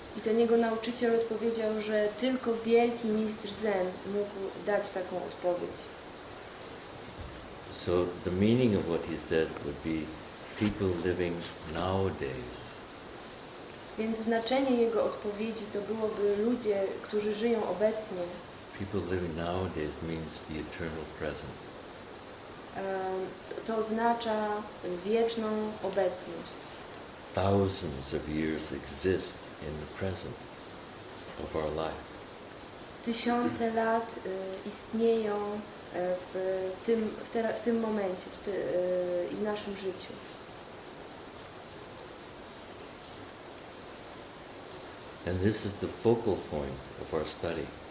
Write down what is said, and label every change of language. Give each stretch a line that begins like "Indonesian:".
Polish: I ten jego nauczyciel odpowiedział, że tylko wielki mistrz zen mógł dać taką odpowiedź.
English: So the meaning of what he said would be people living nowadays
Polish: Więc znaczenie jego odpowiedzi to byłoby ludzie, którzy żyją obecnie.
English: People living nowadays means the eternal present.
Polish: To oznacza wieczną obecność.
English: Thousands of years exist in the present of our life.
Polish: Tysiące lat istnieją w tym momencie i w naszym życiu.
English: And this is the focal point of our study.